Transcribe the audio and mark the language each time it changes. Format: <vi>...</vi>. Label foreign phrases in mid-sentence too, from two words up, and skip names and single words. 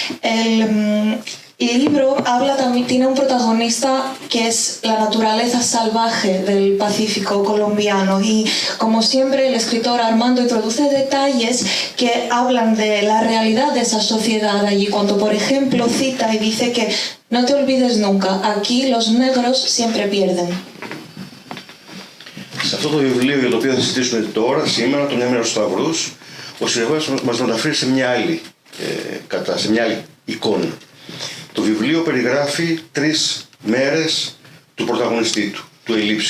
<es>El libro también tiene un protagonista que es la naturaleza salvaje del Pacífico colombiano y como siempre el escritor Armando introduce detalles que hablan de la realidad de esa sociedad allí, cuando por ejemplo cita y dice que no te olvides nunca, aquí los negros siempre pierden.</es> <el>Σε αυτό το βιβλίο για το οποίο θα συζητήσουμε τώρα, σήμερα, το «Μια μέρα στους Σταυρούς», ο συγγραφέας μας μεταφέρει σε μια άλλη εικόνα. Το βιβλίο περιγράφει 3 μέρες του πρωταγωνιστή του Ελίψιου.</el>